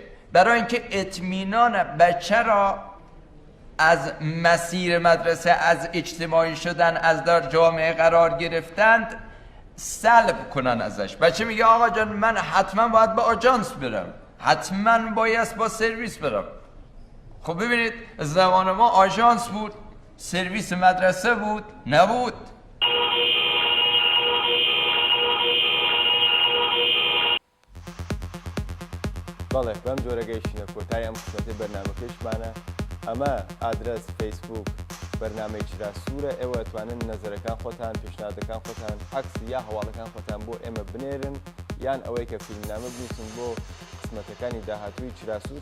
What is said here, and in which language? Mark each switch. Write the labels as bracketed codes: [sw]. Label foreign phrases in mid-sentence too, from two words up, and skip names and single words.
[fa] برای اینکه اطمینان بچه را از مسیر مدرسه، از اجتماعی شدن، از در جامعه قرار گرفتند سلب کنن ازش. بچه میگه آقا جان من حتما باید با آژانس برم، حتما باید با سرویس برم. خب ببینید زمان ما آژانس بود، سرویس مدرسه بود؟ نبود. [ckb] بەڵێ بەم جۆرە گەیشتینە کۆتایی ئەم قسمەتی بەرنامەکەشمانە. ئەمە ئادرس فەیسبوک بەرنامەی چرا سوورە. ئێوە ئەتوانن نەزەرەکان خۆتان، پێشنهادەکان خۆتان، عەکس یا هەواڵەکان خۆتان بۆ ئێمە بنێرن، یان ئەوەی کە فیلمنامە بنووسن بۆ قسمەتەکانی داهاتووی چرا سوور.